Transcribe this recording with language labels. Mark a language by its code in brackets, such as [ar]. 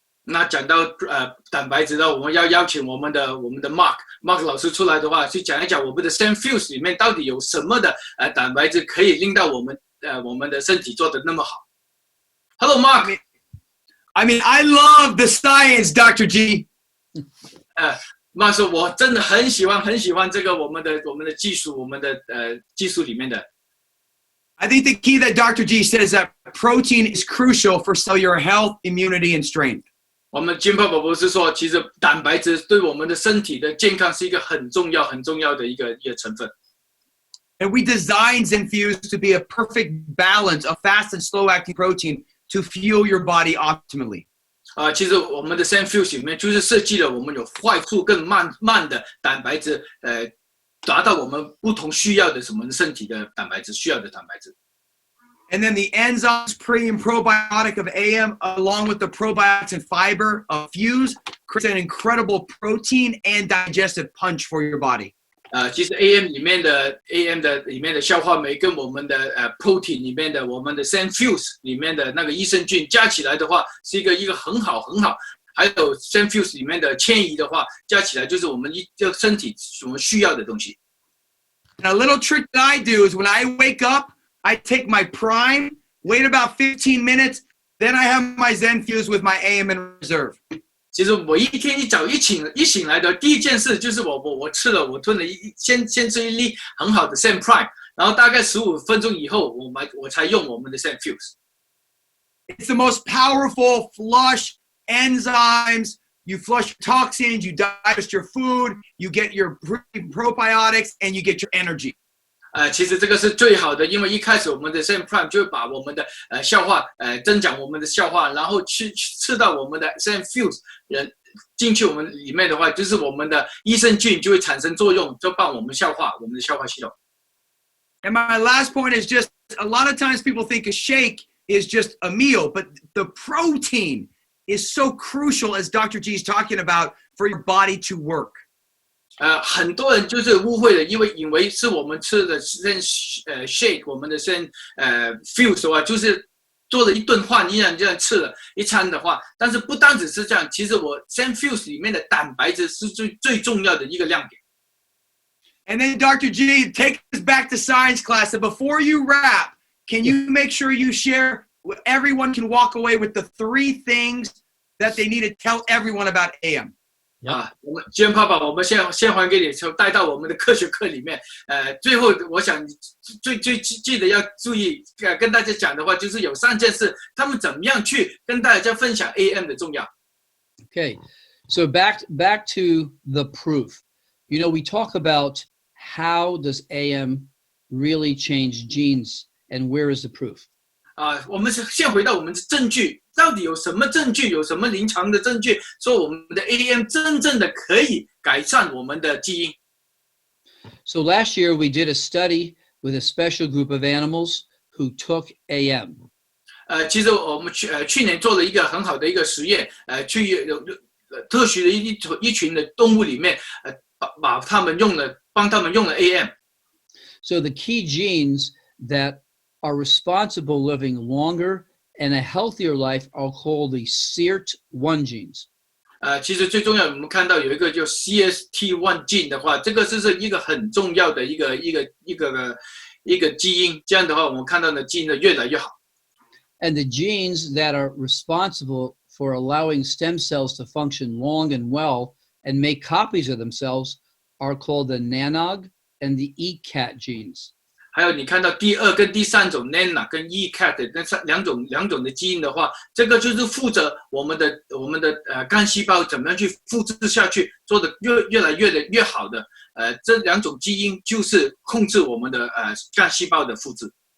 [zh] 那讲到蛋白质呢，我们要邀请我们的 Mark 老师出来的话，去讲一讲我们的 Zen Fuse 里面到底有什么的蛋白质可以令到我们的身体做得那么好。 [en] Hello, Mark. I mean, I love the science, Dr. G. [zh] Mark 说，我真的很喜欢这个我们的技术，我们的技术里面的。 [en] I think the key that Dr. G said is that protein is crucial for cellular health, immunity, and strength. [zh] 我们金泡宝博士说，其实蛋白质对我们的身体的健康是一个很重要的一个成分。 [en] And we designed Zen Fuse to be a perfect balance of fast and slow-acting protein to fuel your body optimally. [zh] 其实我们的 Zen Fuse 里面就是设计了我们有快速更慢的蛋白质，达到我们不同需要的什么身体的蛋白质需要的蛋白质。 [en] And then the enzymes, pre and probiotic of AM, along with the probiotics and fiber of Fuse, creates an incredible protein and digestive punch for your body. [zh] 其实 AM 里面的消化酶跟我们的protein 里面的我们的 Zen Fuse 里面的那个益生菌加起来的话，是一个很好。还有 Zen Fuse 里面的迁移的话，加起来就是我们身体所需要的东西。 [en] Now, a little trick that I do is when I wake up, I take my prime, wait about 15 minutes, then I have my Zen Fuse with my AM in reserve. [zh] 其实我一天一醒来的第一件事就是我吞了先吃一粒很好的 Zen Prime， 然后大概15分钟以后我才用我们的 Zen Fuse。 [en] It's the most powerful flush enzymes. You flush toxins, you digest your food, you get your probiotics, and you get your energy. [zh] 其实这个是最好的，因为一开始我们的 Zen Prime 就会把我们的消化增强我们的消化，然后吃到我们的 Zen Fuse 进去我们里面的话，就是我们的益生菌就会产生作用，就帮我们消化我们的消化系统。 [en] And my last point is just a lot of times people think a shake is just a meal, but the protein is so crucial, as Dr. G is talking about, for your body to work. [zh] 很多人就是误会了，以为是我们吃的shake， 我们的fuse 的话，就是做了一顿饭一样这样吃了一餐的话，但是不单只是这样，其实我fuse 里面的蛋白质是最重要的一个亮点。 [en] And then Dr. G, take us back to science class. And before you wrap, can you make sure you share, everyone can walk away with the 3 things that they need to tell everyone about AM? [zh] 我们今天爸爸，我们先还给你，带到我们的科学课里面。最后我想最记得要注意，跟大家讲的话，就是有3件事，他们怎么样去跟大家分享 AM 的重要。 [en] Okay, so back to the proof. You know, we talk about how does AM really change genes, and where is the proof? [zh] 我们先回到我们的证据，到底有什么证据，有什么临床的证据，说我们的 AM 真正的可以改善我们的基因。 [en] So last year we did a study with a special group of animals who took AM. [zh] 其实我们去年做了一个很好的一个实验，去特许的一群的动物里面，帮他们用了 AM。 [en] So the key genes that are responsible living longer and a healthier life are called the SIRT1 genes. [zh] 其实最重要，我们看到有一个叫 CST1 gene 的话，这个是一个很重要的一个基因。这样的话，我们看到的基因呢越来越好。 [en] And the genes that are responsible for allowing stem cells to function long and well and make copies of themselves are called the NANOG and the ECAT genes. [zh] 还有你看到第2跟第3种 NANA 跟 ECAT 那两种的基因的话，这个就是负责我们的干细胞怎么样去复制下去，做的越来越好的。这2种基因就是控制我们的干细胞的复制。